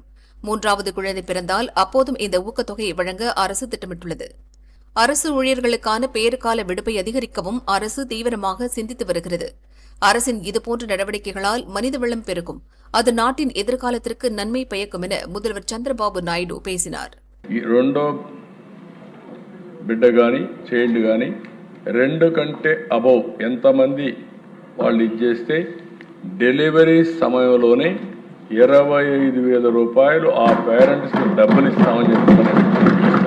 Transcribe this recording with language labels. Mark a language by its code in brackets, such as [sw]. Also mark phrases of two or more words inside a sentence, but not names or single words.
[ta] 3வது குழந்தை பிறந்தால் அப்போதும் இந்த ஊக்கத்தொகை வழங்க அரசு திட்டமிட்டுள்ளது. அரசு ஊழியர்களுக்கான பேறுகால விடுப்பை அதிகரிக்கவும் அரசு தீவிரமாக சிந்தித்து வருகிறது. அரசின் இதுபோன்ற நடவடிக்கைகளால் மனிதவளம் பெருகும், அது நாட்டின் எதிர்காலத்திற்கு நன்மை பயக்கும் என முதல்வர் சந்திரபாபு நாயுடு பேசினார். [te] రెండో బిడ్డ గాని చైల్డ్ గాని 2 కంటే అబౌవ్ ఎంతమంది వాళ్ళు ఇచ్చేస్తే డెలివరీ సమయంలోనే 25,000 రూపాయలు ఆ పేరెంట్స్కి డబ్బులు ఇస్తామని చెప్తున్నారు.